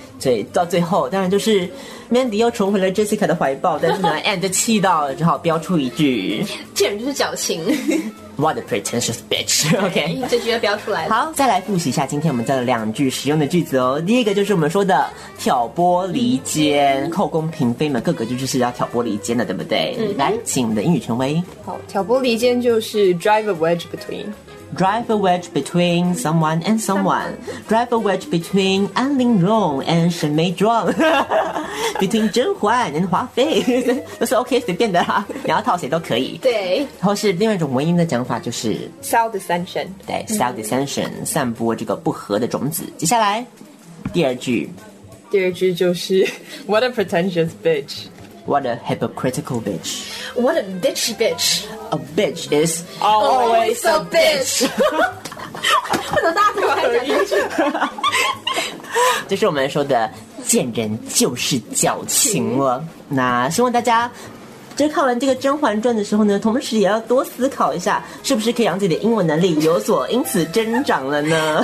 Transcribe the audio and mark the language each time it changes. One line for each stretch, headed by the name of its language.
Chinese: 所以到最后当然就是 Mandy 又重回了 Jessica 的怀抱，但是呢Anne 就气到了，只好飙出一句，简直就是矫情。
English: What a pretentious bitch. OK，
Chinese: 这句要飙出来了。好，再来复习一下今天我们教的两句实用的句子哦。第一个就是我们说的挑拨离间，后宫嫔妃们个个就是要挑拨离间的，对不对？嗯，来，请我们的英语权威。好，挑拨离间就是
English: drive a wedge between。 Drive a wedge between someone and someone. Drive a wedge between An Ling Rong and Shen Mei Zhuang.
Chinese: Between 甄嬛 and 华妃，都是 OK 随便的啦，你要套谁都可以。对。然后是另外一种文音的讲法，就是
English: sow dissension。
Chinese: 对 ，
English: sow dissension，
Chinese: 散播这个不和的种子。接下来，第二句。
English: 第二句就是 What a pretentious bitch. What a hypocritical bitch. What a bitch bitch. A bitch is always a bitch.
Chinese: 为什么大家都还讲一句？这是我们说的见人就是矫情了。那希望大家在看完这个《甄嬛传》的时候呢，同时也要多思考一下，是不是可以让自己的英文能力有所因此增长了呢？